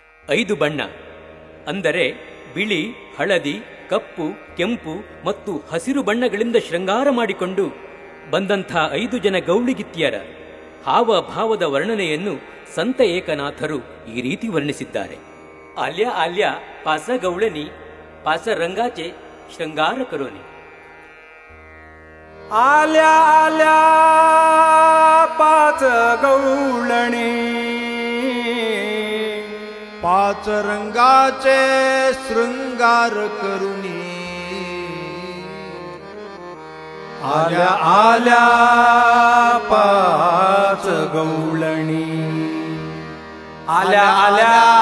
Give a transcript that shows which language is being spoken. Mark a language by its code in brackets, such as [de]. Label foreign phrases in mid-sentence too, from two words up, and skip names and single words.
[kn] 5 ಬಣ್ಣ ಅಂದರೆ ಬಿಳಿ, ಹಳದಿ, ಕಪ್ಪು, ಕೆಂಪು ಮತ್ತು ಹಸಿರು ಬಣ್ಣಗಳಿಂದ ಶೃಂಗಾರ ಮಾಡಿಕೊಂಡು ಬಂದಂಥ 5 ಜನ ಗೌಳಿಗಿತ್ತಿಯರ ಹಾವಭಾವದ ವರ್ಣನೆಯನ್ನು ಸಂತ ಏಕನಾಥರು ಈ ರೀತಿ ವರ್ಣಿಸಿದ್ದಾರೆ. [mr] आल्या आल्या पाच गवळणी, पाच रंगाचे शृंगार करुनी. आल्या आल्या पाच गवळणी, पाच रंगाचे शृंगार करुनी. आल्या आल्या पाच गवळणी, आल्या आल्या